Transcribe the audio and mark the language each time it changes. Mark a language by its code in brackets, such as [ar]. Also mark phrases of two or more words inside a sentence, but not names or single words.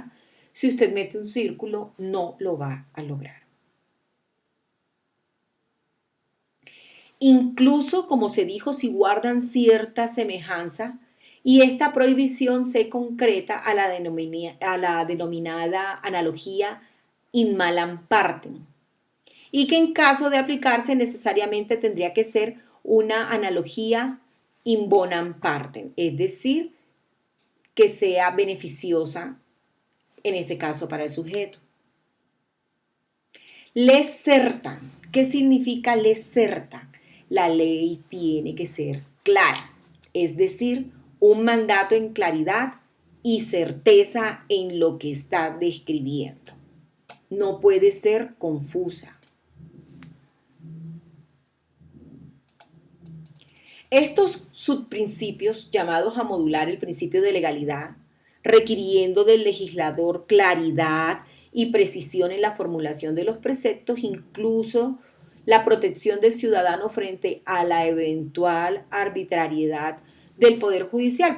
[es] Si usted mete un círculo, no lo va a lograr. Incluso, como se dijo, si guardan cierta semejanza, y esta prohibición se concreta a la denominada analogía [la] in malam partem, [es] y que en caso de aplicarse necesariamente tendría que ser una analogía [la] in bonam partem, [es] es decir, que sea beneficiosa, en este caso para el sujeto. [la] Lex certa. [es] ¿Qué significa [la] lex certa? [es] La ley tiene que ser clara, es decir, un mandato en claridad y certeza en lo que está describiendo. No puede ser confusa. Estos subprincipios, llamados a modular el principio de legalidad, requiriendo del legislador claridad y precisión en la formulación de los preceptos, incluso la protección del ciudadano frente a la eventual arbitrariedad del Poder Judicial.